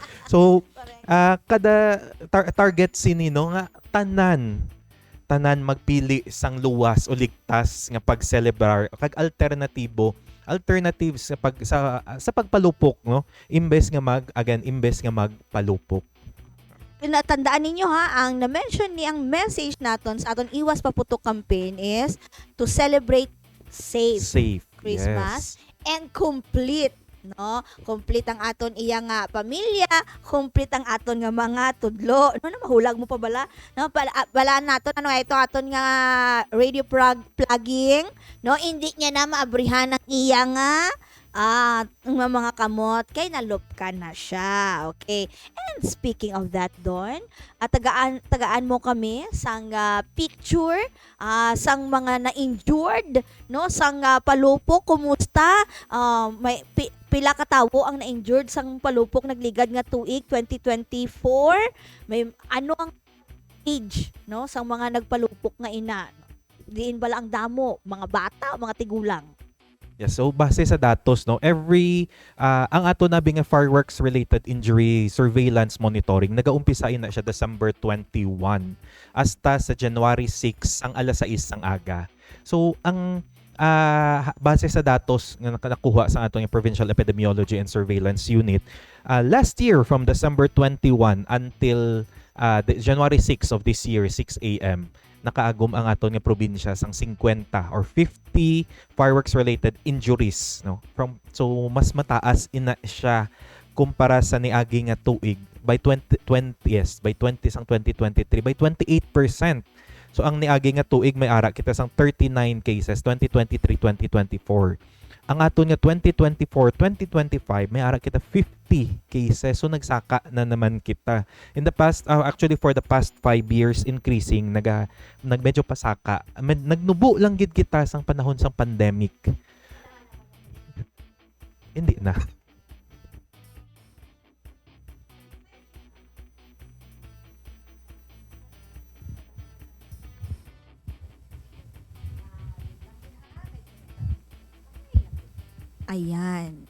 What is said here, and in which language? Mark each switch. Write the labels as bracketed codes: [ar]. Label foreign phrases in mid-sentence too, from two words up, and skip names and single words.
[hil] So kada target sini, no, nga tanan magpili sang luwas o ligtas nga pagselebrar kag alternatives sa pagpalupok, no? Imbes nga magpalupok. Tandaan ninyo ha, ang na-mention ni ang message naton sa aton [tl] iwas paputok [hil] campaign [en] is to celebrate safe Christmas and complete, [hil] no? Complete ang aton iya nga pamilya, complete ang aton nga mga tudlo. No, na mahulag mo pa bala? No, bala naton ito aton nga radio plugging, no? Hindi niya na maabrihan ang iya nga At ang mga kamot, kay nalupkan na siya. [en] Okay. And speaking of that, Don, [hil] tagaan mo kami sang picture sang mga na-injured, no? Sang palupok, kumusta? May pila ka tawo ang na-injured sang palupok nagligad nga tuig 2024. May ano ang age, no? Sang mga nagpalupok nga ina. Diin bala ang damo, mga bata, mga tigulang. Yeah, so base sa datos, no, ang ato nabi nga [en] fireworks related injury surveillance monitoring [hil] nagaumpisa na siya December 21 hasta sa January 6 ang alas 6 ang aga. So ang base sa datos nga nakuha sa atong Provincial Epidemiology and Surveillance Unit, [en] last year from December 21 until January 6 of this year, [hil] 6 a.m., nakaagom ang aton nga probinsya sang 50 or 50 [en] fireworks related injuries, [hil] no, so mas mataas ina siya kumpara sa niagi nga tuig by 2020 sang 2023 by 28%. So ang niagi nga tuig may ara kita sang 39 cases 2023-2024. Ang aton nga 2024-2025 may ara kita 50 cases. So nagsaka na naman kita. [en] In the past, actually for the past 5 years increasing, [hil] medyo pasaka. Nagnubo lang gid kita sang panahon sang pandemic. Hindi na. Ayan.